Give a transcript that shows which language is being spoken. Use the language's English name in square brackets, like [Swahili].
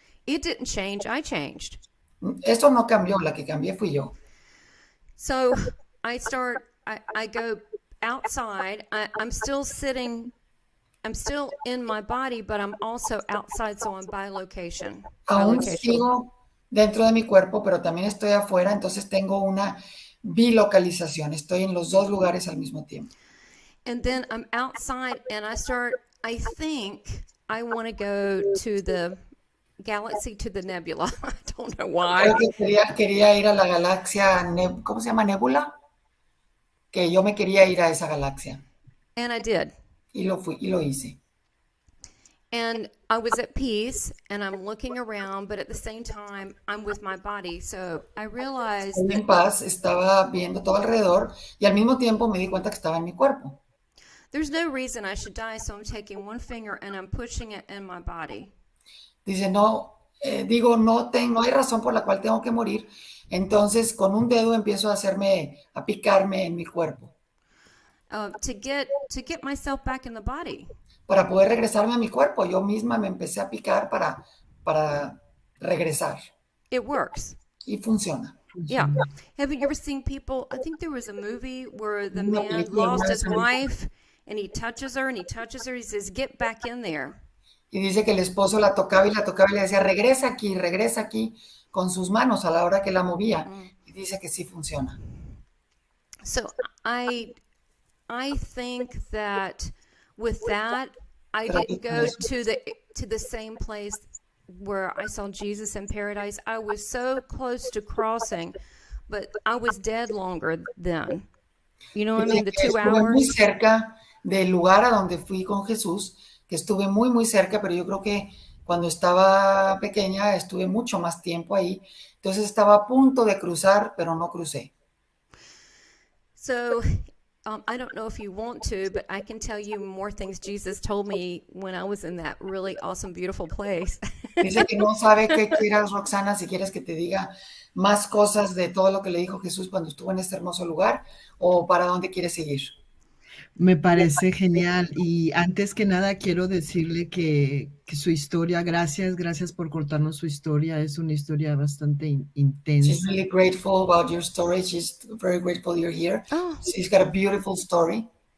[English] It didn't change, I changed. [Spanish] Esto no cambió, la que cambié fui yo. [English] So I go outside. I'm still sitting, I'm still in my body, but I'm also outside, so I'm bilocation. [Spanish] Aún sigo dentro de mi cuerpo, pero también estoy afuera, entonces tengo una bilocalización. Estoy en los dos lugares al mismo tiempo. [English] And then I'm outside and I think I want to go to the galaxy, to the nebula. I don't know why. [Spanish] Creo que quería ir a la galaxia, ¿cómo se llama? Nebula. Que yo me quería ir a esa galaxia. [English] And I did. [Spanish] Y lo hice. [English] And I was at peace and I'm looking around, but at the same time, I'm with my body. So I realized [Spanish] en paz, estaba viendo todo alrededor y al mismo tiempo me di cuenta que estaba en mi cuerpo. [English] There's no reason I should die, so I'm taking one finger and I'm pushing it in my body. [Spanish] Dice, no hay razón por la cual tengo que morir. Entonces, con un dedo empiezo a picarme en mi cuerpo. [English] To get myself back in the body. [Spanish] Para poder regresarme a mi cuerpo, yo misma me empecé a picar para regresar. [English] It works. [Spanish] Y funciona. [English] Yeah. Have you ever seen people? I think there was a movie where the man lost his wife and he touches her and he touches her. He says, "Get back in there." [Spanish] Y dice que el esposo la tocaba y le decía, regresa aquí, con sus manos a la hora que la movía. Y dice que sí funciona. [English] So I think that with that, I didn't go to the same place where I saw Jesus in paradise. I was so close to crossing, but I was dead longer then. You know what I [Spanish] Dice [English] mean? The [Spanish] que [English] 2 [Spanish] estuve muy [English] hours. [Spanish] cerca del lugar a donde fui con Jesús, que estuve muy, muy cerca, pero yo creo que cuando estaba pequeña estuve mucho más tiempo ahí. Entonces estaba a punto de cruzar, pero no crucé. [English] So I don't know if you want to, but I can tell you more things Jesus told me when I was in that really awesome, beautiful place. [Spanish] Dice que no sabe qué quieras, Roxana, si quieres que te diga más cosas de todo lo que le dijo Jesús cuando estuvo en este hermoso lugar o para dónde quieres seguir. Me parece genial y antes que nada quiero decirle que su historia, gracias por contarnos su historia, es una historia bastante [English] She's [Spanish] intensa. [English] really grateful about your story. She's very grateful you're here. Oh, She's got a beautiful story.